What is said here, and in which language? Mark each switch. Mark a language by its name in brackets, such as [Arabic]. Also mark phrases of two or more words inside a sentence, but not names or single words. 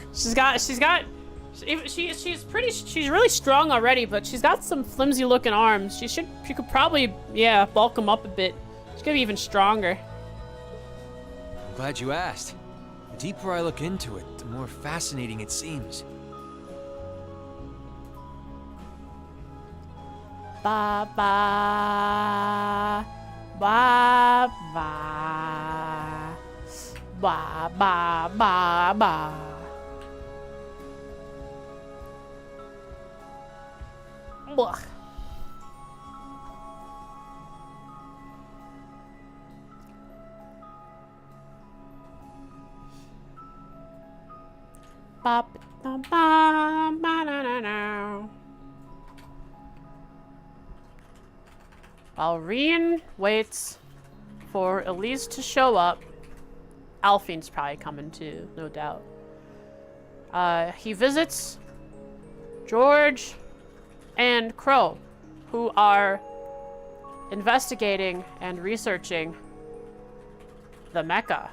[English] She's really strong already, but she's got some flimsy looking arms. She could probably, yeah, bulk them up a bit. She's gonna be even stronger. I'm glad you asked. The deeper I look into it, the more fascinating it seems. Ba ba ba ba ba ba ba ba. Blah. Ba ba ba ba na na na. While Rien waits for Elise to show up, Alphine's probably coming too, no doubt. He visits George and Crow, who are investigating and researching the mecha.